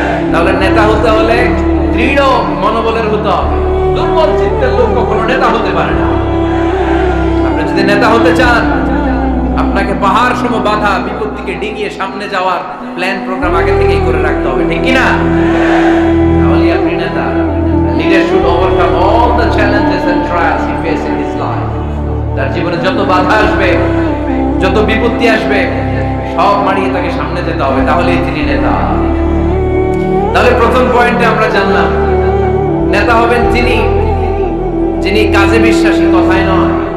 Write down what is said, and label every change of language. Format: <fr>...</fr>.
<bn>তাহলে নেতা হতে হলে দৃঢ় মনোবলের হতে হবে। দুর্বল চিত্তের লোক কখনো নেতা হতে পারে না। আপনি যদি নেতা হতে চান, আপনাকে পাহাড় সম বাধা বিপত্তিকে ডিঙিয়ে সামনে যাওয়ার প্ল্যান প্রোগ্রাম আগে থেকেই করে রাখতে হবে, ঠিক কি না? তাহলে আপনি নেতা।</bn> <en>Leader should overcome all the challenges and trials he faces in his life.</en> <bn>তার জীবনে যত বাধা আসবে, যত বিপত্তি আসবে, সব মারিয়ে তাকে সামনে যেতে হবে, তাহলেই তিনি নেতা। তাহলে প্রথম পয়েন্টে আমরা জানলাম নেতা হবেন তিনি যিনি কাজে বিশ্বাসী, কথায় নয়।</bn>